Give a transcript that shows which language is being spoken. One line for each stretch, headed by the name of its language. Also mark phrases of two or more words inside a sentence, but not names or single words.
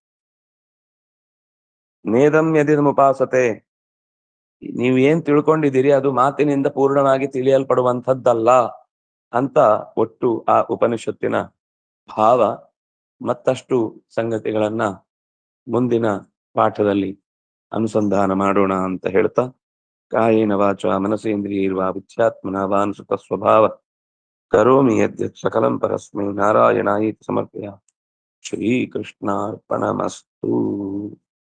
Sanskrit: ನೇದಂ ಯದಿದಂ ಉಪಾಸತೆ,
Kannada: ನೀವು ಏನ್ ತಿಳ್ಕೊಂಡಿದ್ದೀರಿ ಅದು ಮಾತಿನಿಂದ ಪೂರ್ಣವಾಗಿ ತಿಳಿಯಲ್ಪಡುವಂಥದ್ದಲ್ಲ ಅಂತ ಒಟ್ಟು ಆ ಉಪನಿಷತ್ತಿನ ಭಾವ. ಮತ್ತಷ್ಟು ಸಂಗತಿಗಳನ್ನ ಮುಂದಿನ ಪಾಠದಲ್ಲಿ ಅನುಸಂಧಾನ ಮಾಡೋಣ ಅಂತ ಹೇಳ್ತಾ,
Sanskrit: ಕಾಯೇನ ವಾಚಾ ಮನಸೇಂದ್ರಿಯೈರ್ವಾ ಬುದ್ಧ್ಯಾತ್ಮನಾ ವಾ ಅನುಸೃತ ಸ್ವಭಾವ ಕರೋಮಿ ಯದ್ಯತ್ ಸಕಲಂ ಪರಸ್ಮೈ ನಾರಾಯಣಾಯೇತಿ ಸಮರ್ಪಯಾಮಿ. ಶ್ರೀಕೃಷ್ಣಾರ್ಪಣಮಸ್ತು.